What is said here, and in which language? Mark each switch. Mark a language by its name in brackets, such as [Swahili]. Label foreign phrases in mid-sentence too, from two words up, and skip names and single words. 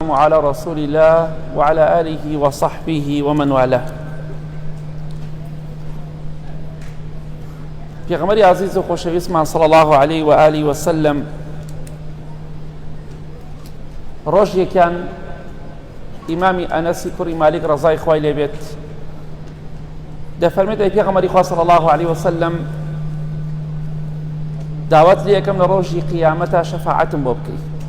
[Arabic] والسلام على رسول الله وعلى آله وصحبه ومن والاه. [Central Kurdish] پێغەمبەری عزیز و خۆشەویستمان [Arabic] صلی الله عليه و آله وسلم [Central Kurdish] ڕۆژێکیان ئیمامی ئەنەسی کوڕی مالیک ڕەزای خوای لێ بێت دەفەرمێت ئەی پێغەمبەری خوا [Arabic] صلی الله عليه وسلم [Central Kurdish] داوات لێ یەکەم لە ڕۆژی قیامەتە شەفاعەتم بۆ بکەی.